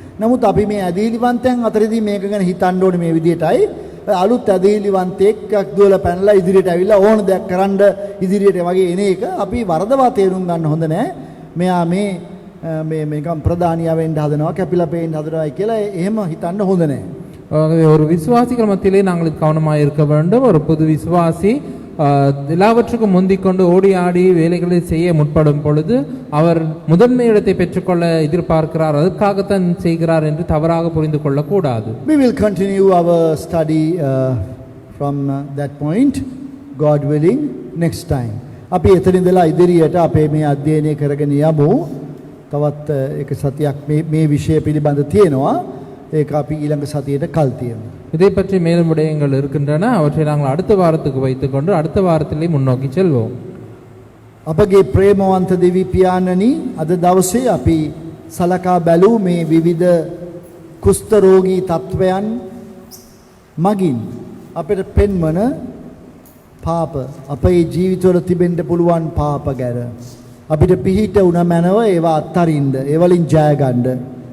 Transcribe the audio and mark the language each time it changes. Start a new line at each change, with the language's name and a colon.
Sinhala: නමුත් අපි මේ ඇදහිලිවන්තයන් අතරදී මේක ගැන හිතන්න ඕනේ මේ විදිහටයි. අලුත් ඇදහිලිවන්තයෙක් දුවලා පැනලා ඉදිරියට ඇවිල්ලා ඕන දෙයක් කරන්න ඉදිරියට වගේ එන එක අපි වරදවා තේරුම් ගන්න හොඳ නැහැ. මෙයා මේ නිකම් ප්‍රධානියා වෙන්න හදනවා, කැපිලා පේන්න හදනවා කියලා එහෙම හිතන්න හොඳ නැහැ.
Tamil: ஒரு விசுவாசிகள் மத்தியிலே நாங்கள் கவனமாக இருக்க வேண்டும். ஒரு புது விசுவாசி எல்லாவற்றுக்கும் முந்திக் கொண்டு ஓடி ஆடி வேலைகளை செய்ய முற்படும் பொழுது அவர் முதன்மை இடத்தை பெற்றுக்கொள்ள எதிர்பார்க்கிறார், அதுக்காகத்தான் செய்கிறார் என்று தவறாக புரிந்து கொள்ளக்கூடாது.
English: We will continue our study from that point, God willing, next time.
Sinhala: අපි එතන ඉඳලා ඉදිරියට අපේ මේ අධ්‍යයනය කරගෙන යමු. තවත් එක සතියක් මේ විෂය පිළිබඳ තියෙනවා. ඒක අපි ඊළඟ සතියේට කල් තියමු.
Tamil: இதை பற்றி மேலும் விடயங்கள் இருக்கின்றன. அவற்றை நாங்கள் அடுத்த வாரத்துக்கு வைத்துக்கொண்டு அடுத்த வாரத்திலே முன்னோக்கி செல்வோம்.
Sinhala: අපගේ ප්‍රේමවන්ත දෙවි පියාණනි, අද දවසේ අපි සලකා බැලූ මේ විවිධ කුෂ්ඨ රෝගී තත්වයන් මගින් අපිට පෙන්වන පාප, අපේ ජීවිතවල තිබෙන්න පුළුවන් පාප ගැන අපිට පිහිට උන මැනව ඒවා අත්හරින්න, ඒ වලින් ජය ගන්න.